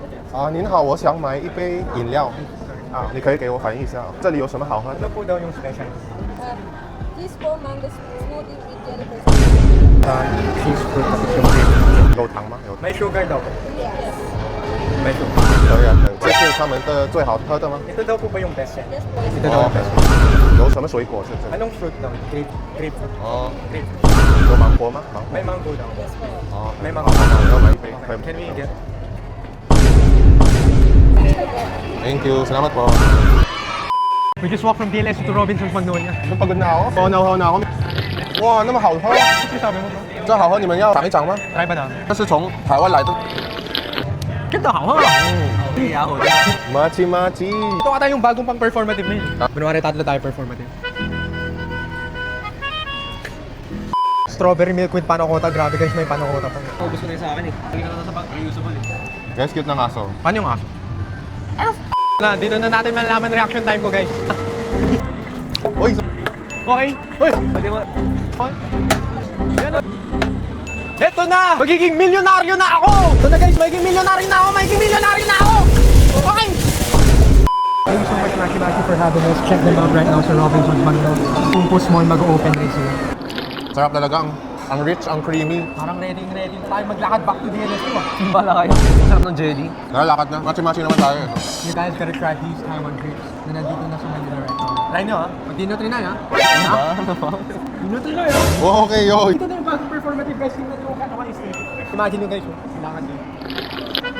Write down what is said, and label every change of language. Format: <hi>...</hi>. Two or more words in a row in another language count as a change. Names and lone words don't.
<zh>啊，您好，我想买一杯饮料啊，你可以给我反映一下，这里有什么好喝的？</zh> <tl>Ano po daw yung special?</tl> <en>This for mango smoothie with jellyfish. Cheese fruit</en> <tl>tapos yung cream.</tl> <zh>有糖吗？有，</zh> <tl>May sugar daw po.</tl> <en>Yes.</en> <tl>May sugar.</tl> <zh>可以啊，可以。这是他们的最好喝的吗？</zh> <tl>Ito daw po ba yung best yan?</tl> <en>Yes, please.</en> <tl>Ito daw</tl> <zh>哦</zh> <tl>yung best.</tl> <zh>有什么水果是这个？</zh> <tl>Anong fruit daw? Grapefruit.</tl> <zh>哦， Grapefruit. 有芒果吗？芒果</zh> <tl>May。mango daw.</tl> <en>Yes, po.</en> <zh>哦，</zh> <tl>May</tl> <zh>好</zh> <tl>mango.</tl> <zh>好好，要买一杯，可以</zh> <en>Can we get? Thank you,</en> <tl>salamat po.</tl> <en>We just walked from DLS to Robinson's Magnolia.</en> <tl>Napagod na ako. Oo na ako.</tl> <zh>哇，那么好喝，</zh> <tl>Ano sabi mo bro?</tl> <zh>这好喝，你们要尝一尝吗？</zh> <tl>Try ba namin?</tl> <zh>这是从台湾来的。</zh> <tl>Ganda ka ha? Hindi ako. Machi machi。 Ito ata yung bagong pang performative na yun. Kunwari tatlo tayo performative.</tl> <en>Strawberry milk with panakota.</en> <tl>Grabe guys, may panakota pa. Gusto na yung sa akin eh. Hindi ka na sa reusable eh. Guys, cute ng aso. Paano yung aso? Na, dito na natin malalaman</tl> <en>reaction time</en> <tl>ko guys. Uy, Okay? Uy! Pwede mo. Okay. Yan na. Eto na! Magiging milyonaryo na ako! Ito na guys, magiging milyonaryo na ako! Magiging milyonaryo na ako! Okay!</tl> <en>Thank you so much Maki for having us. Check them out right now sa Robinson's Magnolia.</en> <tl>Pupos Mall mag-open rin sila. sarap talaga. Ang rich, ang creamy. Parang ready na tayo maglakad</tl> <en>back to</en> <tl>DLS ko ah. Bala kayo. Masarap ng jelly. Nalalakad na. Machi-machi naman tayo.</tl> <en>You guys gotta try these Taiwan grapes</en> <tl>na nandito na sa Manila</tl> <en>right now.</en> <tl>Try nyo ha. Pag di nyo trinay ha. Ano ba? Di nyo trinay ha.</tl> <en>Okay, yo.</en> <tl>Ito na yung bagong performative guys. Tingnan nyo kung ano ka-aesthetic. Imagine nyo guys, oh. Lakad nyo.</tl>